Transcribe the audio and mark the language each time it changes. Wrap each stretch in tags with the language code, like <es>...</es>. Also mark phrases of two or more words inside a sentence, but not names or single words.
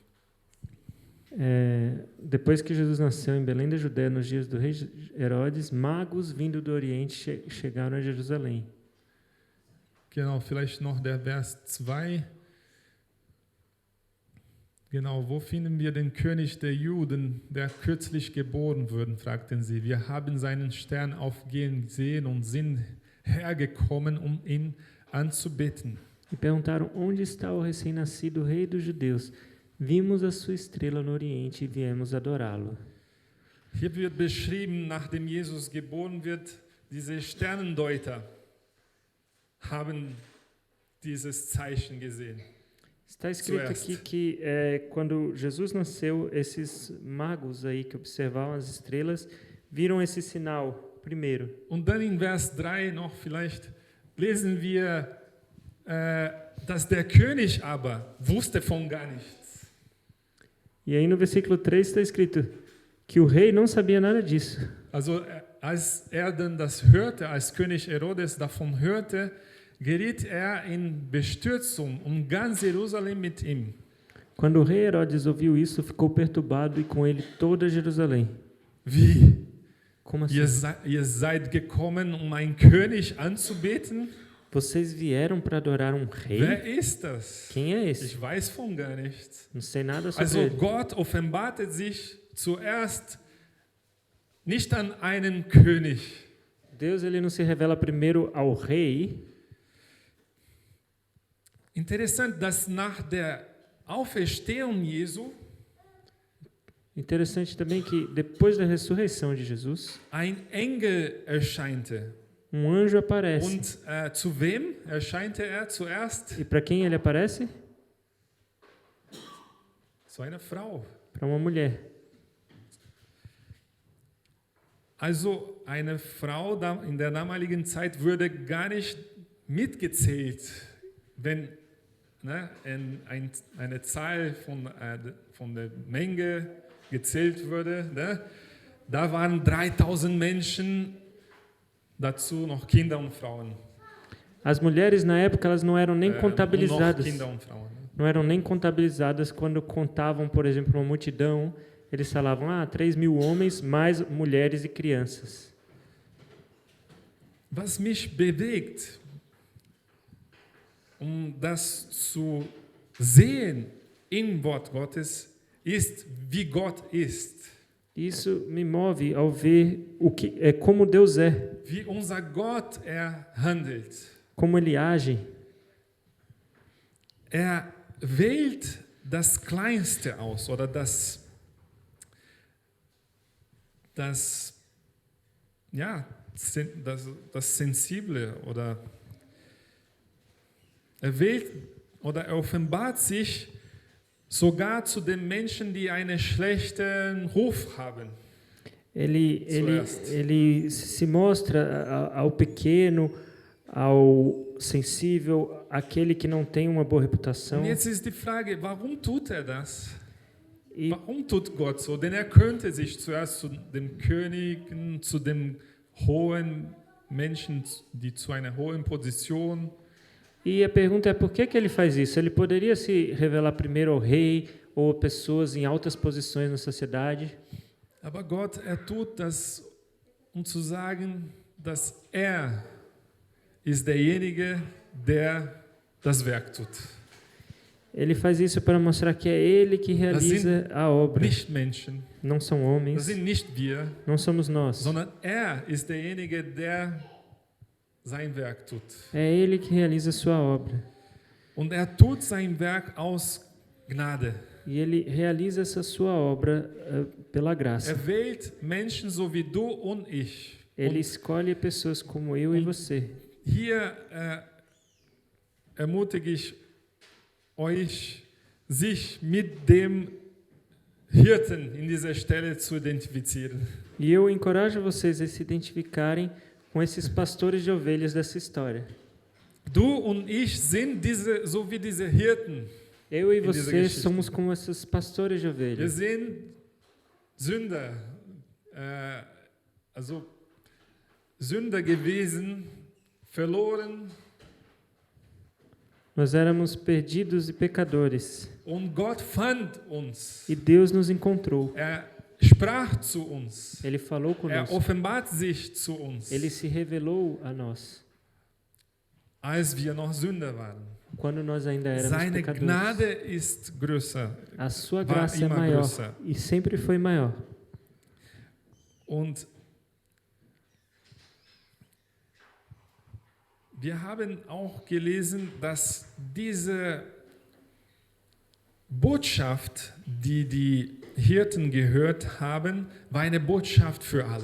<pt>Depois que Jesus nasceu em Belém da Judéia, nos dias do rei Herodes, magos vindo do Oriente chegaram a Jerusalém.</pt> <de>Genau, vielleicht noch der Vers 2. Genau, wo finden wir den König der Juden, der kürzlich geboren wurde, fragten sie. Wir haben seinen Stern aufgehen gesehen und sind hergekommen, um ihn anzubeten.</de> <pt>E perguntaram, onde está o recém-nascido rei dos judeus? Vimos a sua estrela no Oriente e viemos adorá-lo.</pt> <de>Hier wird beschrieben, nachdem Jesus geboren wird, diese Sternendeuter haben dieses Zeichen gesehen.</de> <pt>Está escrito aqui que quando Jesus nasceu, esses magos aí que observavam as estrelas viram esse sinal primeiro.</pt> <de>Und dann in Vers 3 noch vielleicht lesen wir, dass der König aber wusste von gar nichts.</de> <pt>E aí no versículo 3 está escrito que o rei não sabia nada disso.</pt> <de>Also als dann das hörte, als König Herodes davon hörte, geriet in Bestürzung und ganz Jerusalem mit ihm.</de> <pt>Quando o rei Herodes ouviu isso, ficou perturbado e com ele toda Jerusalém.</pt> <de>Wie?</de> <pt>Como assim?</pt> <de>Ihr seid gekommen, um einen König anzubeten?</de> <pt>Vocês vieram para adorar um rei?</pt> <de>Wer ist das?</de> <pt>Quem é esse?</pt> <de>Ich weiß von gar nichts.</de> <pt>Não sei nada sobre</pt> <de>Also</de> <pt>ele.</pt> <de>Gott offenbarte sich zuerst nicht an einen König.</de> <pt>Deus ele não se revela primeiro ao rei.</pt> <de>Interessant, dass nach der Auferstehung Jesu</de> <pt>Interessante também que depois da ressurreição de Jesus,</pt> <de>ein Engel erscheinte.</de> <pt>anjo aparece.</pt> <de>Und zu wem erscheinte zuerst?</de> <pt>E para quem ele aparece?</pt> <de>Zu einer Frau.</de> <pt>Para uma mulher.</pt> <de>Also eine Frau in der damaligen Zeit wurde gar nicht mitgezählt, wenn eine Zahl von der Menge gezählt wurde. Ne? Da waren 3000 Menschen, dazu noch Kinder und Frauen.</de> <pt>As mulheres na época elas não eram nem</pt> <de>Und noch</de> <pt>contabilizadas.</pt> <de>Kinder und Frauen. Ne?</de> <pt>Não eram nem contabilizadas quando contavam, por exemplo, uma multidão. Eles falavam, 3.000 homens, mais mulheres e crianças.</pt> <de>Was mich bewegt, das zu sehen im Wort Gottes, ist, wie Gott ist.</de> <pt>Isso me move ao ver o que é como Deus é,</pt> <de>wie unser Gott handelt.</de> <pt>como Ele age.</pt> <de>Wählt das Kleinste aus oder das Sensible oder wählt oder offenbart sich sogar zu den Menschen, die einen schlechten Ruf haben.</de> <pt>Ele se mostra ao pequeno, ao sensível, àquele que não tem uma boa reputação.</pt> <de>Und jetzt ist die Frage, warum tut das?</de> <pt>E,</pt> <de>Warum tut Gott so? Denn könnte sich zuerst zu dem König, zu dem hohen Menschen, die zu einer hohen Position.</de> <pt>e a pergunta é por que ele faz isso? Ele poderia se revelar primeiro ao rei ou pessoas em altas posições na sociedade.</pt> <de>Aber Gott, tut das, zu sagen, dass ist derjenige, der das Werk tut.</de> <pt>Ele faz isso para mostrar que é ele que realiza a obra.</pt> <de>Nicht Menschen,</de> <pt>Não são</pt> <de>das</de> <pt>homens,</pt> <de>sind nicht wir,</de> <pt>não somos nós.</pt> <de>sondern ist derjenige, der sein Werk tut.</de> <pt>É ele que realiza a sua obra.</pt> <de>Und tut sein Werk aus Gnade.</de> <pt>E ele realiza essa sua obra pela graça.</pt> <de>Wählt Menschen so wie du und ich.</de> <pt>Ele escolhe pessoas como eu e você.</pt> <de>Hier ermutige ich euch, sich mit dem Hirten in dieser Stelle zu identifizieren.</de> <pt>E eu encorajo vocês a se identificarem com esses pastores de ovelhas dessa história.</pt> <de>Du und ich sind so wie diese Hirten.</de> <pt>Eu e</pt> <de>In dieser</de> <pt>você</pt> <de>Geschichte.</de> <pt>somos como esses pastores de</pt> <de>Wir</de> <pt>ovelhas.</pt> <de>sind Sünder, Sünder gewesen, verloren,</de> <pt>Nós éramos perdidos e pecadores.</pt> <de>und Gott fand uns.</de> <pt>E Deus nos encontrou.</pt> <de>Sprach zu uns.</de> <pt>Ele falou conosco.</pt> <de>Offenbart sich zu uns,</de> <pt>Ele se revelou a nós.</pt> <de>als wir noch Sünder waren.</de> <pt>Quando nós ainda éramos</pt> <de>Seine</de> <pt>pecadores.</pt> <de>Gnade ist größer.</de> <pt>A sua</pt> <de>war</de> <pt>graça é</pt> <de>immer</de> <pt>maior.</pt> <de>größer.</de> <pt>E sempre foi maior.</pt> <de>Und wir haben auch gelesen, dass diese Botschaft, die die Hirten gehört haben, war eine Botschaft für alle.</de>